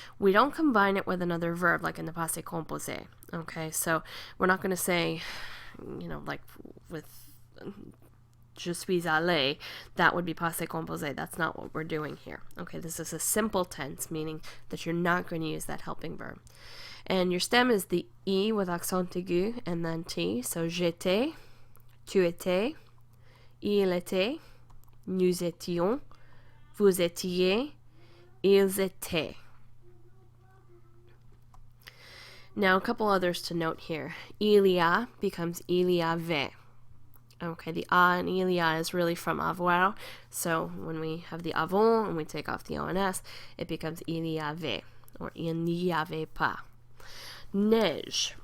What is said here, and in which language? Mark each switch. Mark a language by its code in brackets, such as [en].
[en] We don't combine it with another verb like in the passé composé. Okay, so we're not going to say, you know, like with [fr] je suis allé, [en] that would be passé composé. That's not what we're doing here. Okay, this is a simple tense, meaning that you're not going to use that helping verb. And your stem is the E with accent aigu and then T. [fr] So j'étais, tu étais, il était, nous étions, vous étiez, ils étaient. [en] Now a couple others to note here. [fr] Il y a [en] becomes [fr] il y avait. [en] Okay, the a in [fr] il y a [en] is really from avoir. So when we have the avons and we take off the ONS, it becomes [fr] il y avait [en] or [fr] il n'y avait pas. [en] Neige.